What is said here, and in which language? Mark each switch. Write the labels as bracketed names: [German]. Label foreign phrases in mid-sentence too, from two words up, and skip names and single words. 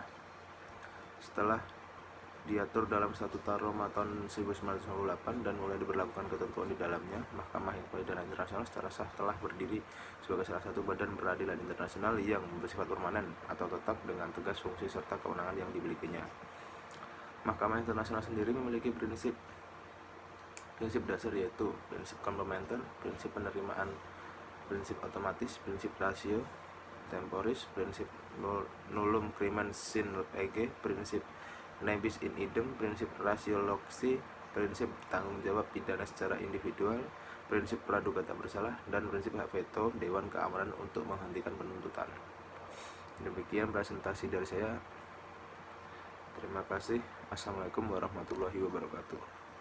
[Indonesian] Setelah diatur dalam Statuta Roma tahun 1998 dan mulai diberlakukan ketentuan di dalamnya, Mahkamah Pidana Internasional secara sah telah berdiri sebagai salah satu badan peradilan internasional yang bersifat permanen atau tetap dengan tegas fungsi serta kewenangan yang dimilikinya. Mahkamah Internasional sendiri memiliki prinsip dasar, yaitu prinsip komplementer, prinsip penerimaan, prinsip otomatis, prinsip [Latin] ratio temporis, [Indonesian] prinsip [Latin] nullum crimen sine lege, [Indonesian] prinsip [Latin] nebis in idem, [Indonesian] prinsip [Latin] ratio loci, [Indonesian] prinsip tanggung jawab pidana secara individual, prinsip praduga tak bersalah, dan prinsip hak veto Dewan Keamanan untuk menghentikan penuntutan. Demikian presentasi dari saya. Terima kasih. [Arabic] السلام عليكم ورحمة الله وبركاته.